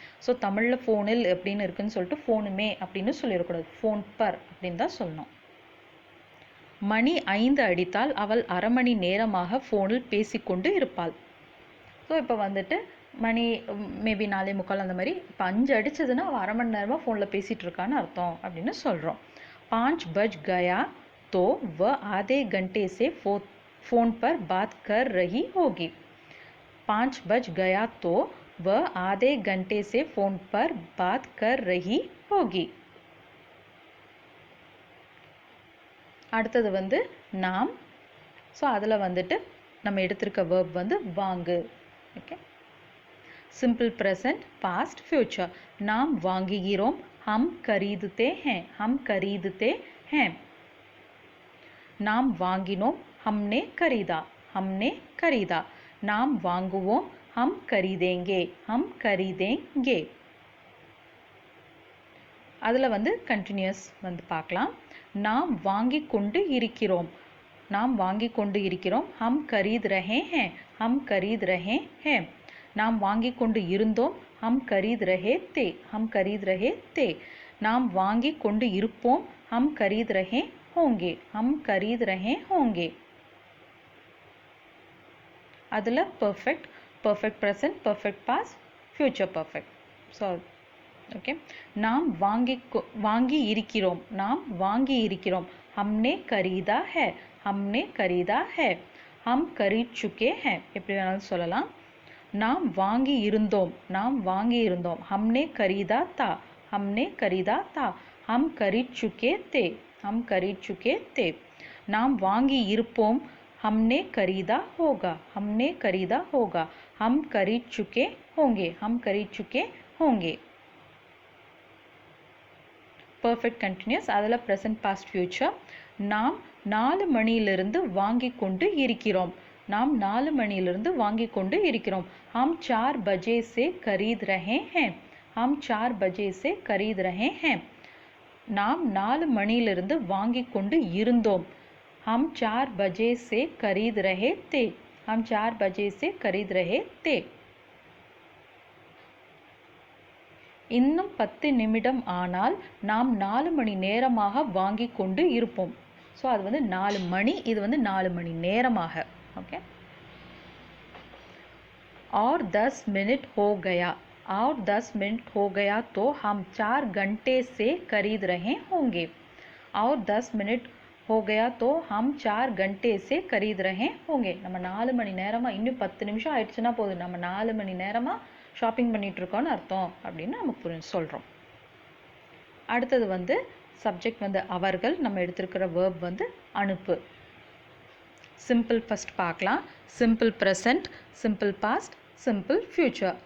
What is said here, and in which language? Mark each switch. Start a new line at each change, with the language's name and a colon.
Tamil: So தமிழில் ஃபோனில் அப்படின்னு இருக்குன்னு சொல்லிட்டு ஃபோனுமே அப்படின்னு சொல்லிடக்கூடாது, ஃபோன் பர் அப்படின்னு தான் சொல்லணும். மணி 5 அடித்தால் அவள் அரை மணி நேரமாக ஃபோனில் பேசிக்கொண்டு இருப்பாள். ஸோ இப்போ வந்துட்டு மணி மேபி 4:45 அந்த மாதிரி. இப்போ 5 அடிச்சதுன்னா அவள் அரை மணி நேரமாக ஃபோனில் பேசிகிட்டு இருக்கான்னு அர்த்தம் அப்படின்னு சொல்கிறோம்.
Hindi: 5 बज गया तो वह आधे घंटे से फ़ोन पर बात कर रही होगी. 5 बज गया तो वह आधे घंटे से फ़ोन पर बात कर रही होगी.
Tamil: அடுத்தது வந்து நாம் ஸோ அதில் வந்துட்டு நம்ம எடுத்திருக்க verb வந்து வாங்கு. Okay, simple present, past, future. நாம் வாங்குகிறோம்,
Hindi: हम खरीदते हैं, हम खरीदते हैं.
Tamil: நாம் வாங்கினோம்,
Hindi: हमने खरीदा, हमने खरीदा.
Tamil: நாம் வாங்குவோம்,
Hindi: हम खरीदेंगे, हम खरीदेंगे.
Tamil: அதில் வந்து கண்டினியூஸ் வந்து பார்க்கலாம். நாம் வாங்கி கொண்டு இருக்கிறோம், நாம் வாங்கி கொண்டு இருக்கிறோம்.
Hindi: हम खरीद रहे हैं, हम खरीद रहे हैं.
Tamil: நாம் வாங்கி கொண்டு இருந்தோம்,
Hindi: हम खरीद रहे थे, हम खरीद रहे थे.
Tamil: நாம் வாங்கி கொண்டு இருப்போம்,
Hindi: हम खरीद रहे होंगे, हम खरीद रहे होंगे.
Tamil: அதில் perfect, perfect present, perfect past, future perfect. So okay, நாம் வாங்கி இருக்கிறோம், நாம் வாங்கி இருக்கிறோம்.
Hindi: हमने खरीदा है, हमने खरीदा है. हम खरीद चुके हैं,
Tamil: எப்படி வேணாலும் சொல்லலாம். நாம் வாங்கி இருந்தோம், நாம் வாங்கி இருந்தோம்.
Hindi: हमने खरीदा था, हमने खरीदा था. हम खरीद चुके थे, हम खरीद चुके थे.
Tamil: நாம் வாங்கி இருப்போம்,
Hindi: हमने खरीदा होगा, हमने खरीदा होगा. हम खरीद चुके होंगे, हम खरीद चुके होंगे.
Tamil: Perfect continuous. அதில் ப்ரெசன்ட் பாஸ்ட் ஃபியூச்சர். நாம் 4 மணியிலிருந்து வாங்கி கொண்டு இருக்கிறோம், நாம் 4 மணியிலிருந்து வாங்கி கொண்டு இருக்கிறோம்.
Hindi: हम 4 बजे से खरीद रहे हैं, हम 4 बजे से खरीद रहे हैं.
Tamil: நாம் 4 மணியிலிருந்து வாங்கி கொண்டு இருந்தோம்.
Hindi: हम 4 बजे से खरीद रहे थे, हम 4 बजे से खरीद रहे थे.
Tamil: இன்னும் 10 நிமிடம் ஆனால் நாம் 4 மணி நேரமாக வாங்கி கொண்டு இருப்போம். ஸோ அது வந்து 4 மணி, இது வந்து 4 மணி நேரமாக.
Hindi: ஓகே, और 10 मिनट हो गया, और 10 मिनट हो गया तो हम 4 घंटे से खरीद रहे होंगे. और 10 मिनट हो गया तो हम 4 घंटे से खरीद रहे होंगे.
Tamil: நம்ம 4 மணி நேரமாக, இன்னும் 10 நிமிஷம் ஆயிடுச்சுன்னா போதும், நம்ம 4 மணி நேரமாக ஷாப்பிங் பண்ணிட்டு இருக்கோம்னு அர்த்தம் அப்படின்னு நம்ம சொல்கிறோம். அடுத்தது வந்து சப்ஜெக்ட் வந்து அவர்கள். நம்ம எடுத்திருக்கிற வேர்ப் வந்து அனுப்பு. சிம்பிள் ஃபர்ஸ்ட் பார்க்கலாம். Simple present, simple past, simple future.